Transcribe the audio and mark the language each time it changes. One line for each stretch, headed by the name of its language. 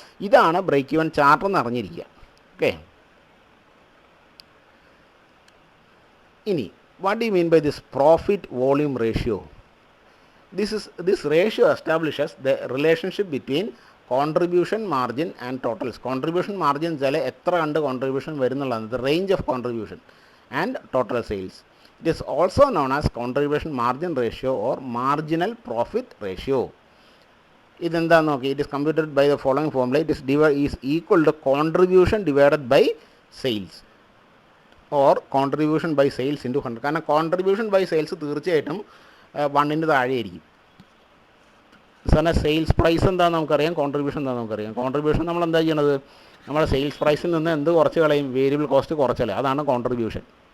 Malayalam: ഇതാണ് break even chart എന്ന് അറിഞ്ഞിരിക്കുക. ഓക്കെ, ഇനി
English: What do you mean by this profit volume ratio? This ratio establishes the relationship between contribution margin and totals.
Malayalam: Contribution margin വെച്ചാൽ എത്ര കണ്ട് contribution വരുന്നുള്ളതാണ്,
English: The range of contribution and total sales. It is also known as contribution margin ratio or marginal profit ratio.
Malayalam: ഇതെന്താന്ന് നോക്കി,
English: It is computed by the following formula. It is equal to contribution divided by sales or contribution by sales into 100.
Malayalam: കാരണം contribution by sales തീർച്ചയായിട്ടും 1 താഴെയായിരിക്കും. സാറിന് sales price എന്താണെന്ന് നമുക്കറിയാം, contribution എന്താണെന്ന് നമുക്കറിയാം. Contribution നമ്മൾ എന്താ ചെയ്യണത്, നമ്മുടെ സെയിൽസ് പ്രൈസിൽ നിന്ന് എന്ത് കുറച്ച് കളയും, വേരിയബിൾ കോസ്റ്റ് കുറച്ചല്ലേ, അതാണ് കോൺട്രിബ്യൂഷൻ.